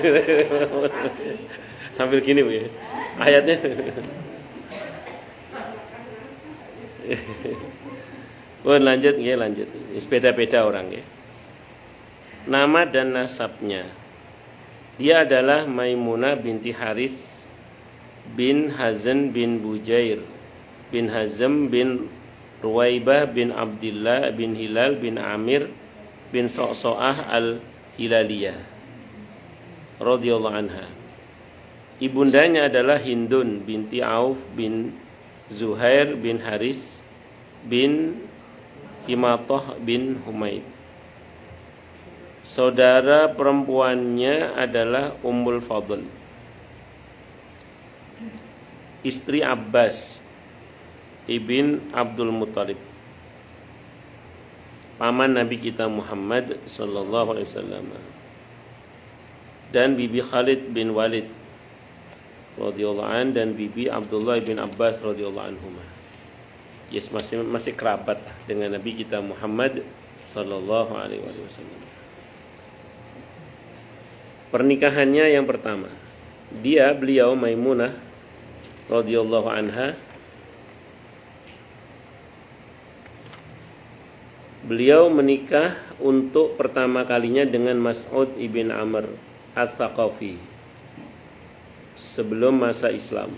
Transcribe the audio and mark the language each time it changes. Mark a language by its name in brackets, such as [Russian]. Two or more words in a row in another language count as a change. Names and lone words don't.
[Indonesian] Sambil gini Bu ya. Ayatnya. Lanjut. Beda-beda orang ya. Nama dan nasabnya. Dia adalah Maimunah binti Haris bin Hazan bin Bujair bin Hazm bin Ruwaibah bin Abdillah bin Hilal bin Amir bin So'so'ah al-Hilaliyah [Arabic] رضي الله عنها. [Indonesian] Ibundanya adalah Hindun binti Auf bin Zuhair bin Haris bin Himatah bin Humaid. Saudara perempuannya adalah Ummul Fadl, istri Abbas ibn Abdul Muttalib, paman Nabi kita Muhammad [Arabic] صلى الله عليه وسلم, [Indonesian] dan bibi Khalid bin Walid [Arabic] رضي الله عن [Indonesian] dan bibi Abdullah bin Abbas [Arabic] رضي الله عنهما. [Indonesian] Yes, masih kerabat dengan Nabi kita Muhammad [Arabic] صلى الله عليه وسلم. [Indonesian] Pernikahannya yang pertama, beliau Maimunah [Arabic] رضي الله عنها, [Indonesian] beliau menikah untuk pertama kalinya dengan Mas'ud ibn Amr Ats-Tsaqafi sebelum masa Islam.